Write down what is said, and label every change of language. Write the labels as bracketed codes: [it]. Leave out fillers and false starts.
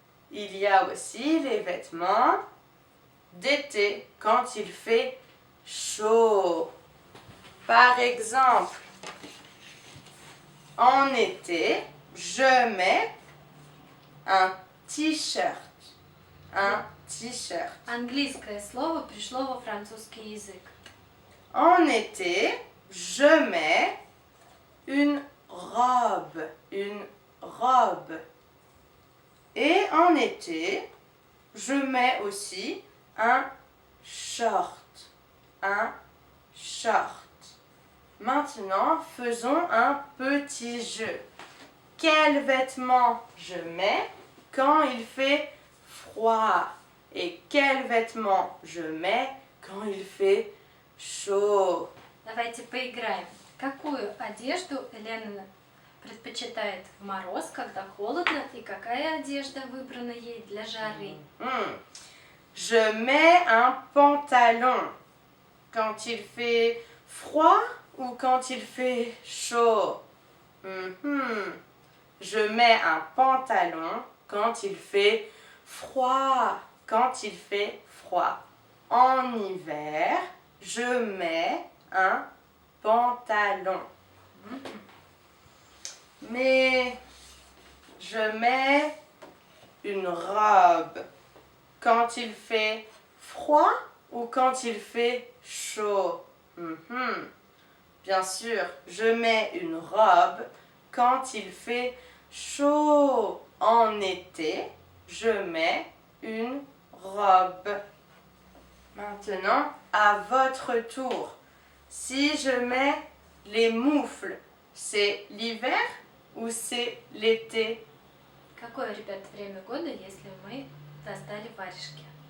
[fr] Il y a aussi les vêtements d'été, quand il fait chaud. Par exemple, en été, je mets un t-shirt. Un t-shirt. [ru] Английское слово пришло во французский язык. [fr] En été, je mets une robe. Une robe. Et en été, je mets aussi un short. Un short. Maintenant, faisons un petit jeu. Quels vêtements je mets quand il fait froid? Et quels vêtements je mets quand il fait chaud? [ru] Давайте поиграем. Какую одежду Елена предпочитает в мороз, когда холодно, и какая одежда выбрана ей для жары? [fr] Je mets un pantalon quand il fait froid ou quand il fait chaud. Je mets un pantalon quand il fait froid. Quand il fait froid. En hiver, je mets un pantalon. Mais je mets une robe quand il fait froid ou quand il fait chaud. Bien sûr, je mets une robe quand il fait chaud. En été, je mets une robe. Maintenant, à votre tour. Si je mets les moufles, c'est l'hiver ou c'est l'été? [ru] Какое, ребят, время года, если мы достали варежки?